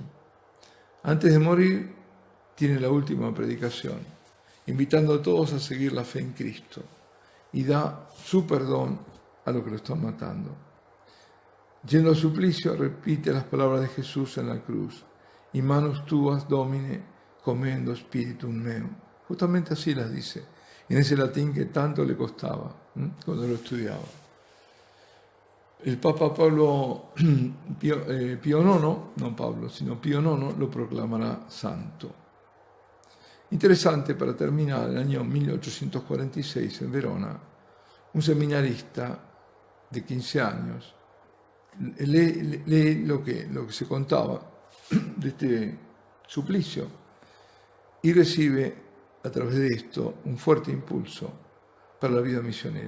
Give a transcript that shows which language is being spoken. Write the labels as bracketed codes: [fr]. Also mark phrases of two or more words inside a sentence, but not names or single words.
[es] Antes de morir, tiene la última predicación, invitando a todos a seguir la fe en Cristo, y da su perdón a los que lo están matando. Yendo al suplicio, repite las palabras de Jesús en la cruz: [la] "In manus tuas, Domine, commendo spiritum meum". [es] Justamente así las dice, en ese latín que tanto le costaba cuando lo estudiaba. El Papa Pío IX, no Pablo, sino Pío IX, lo proclamará santo. Interesante, para terminar, en el año 1846, en Verona, un seminarista de 15 años lee lo que se contaba de este suplicio y recibe a través de esto un fuerte impulso para la vida misionera.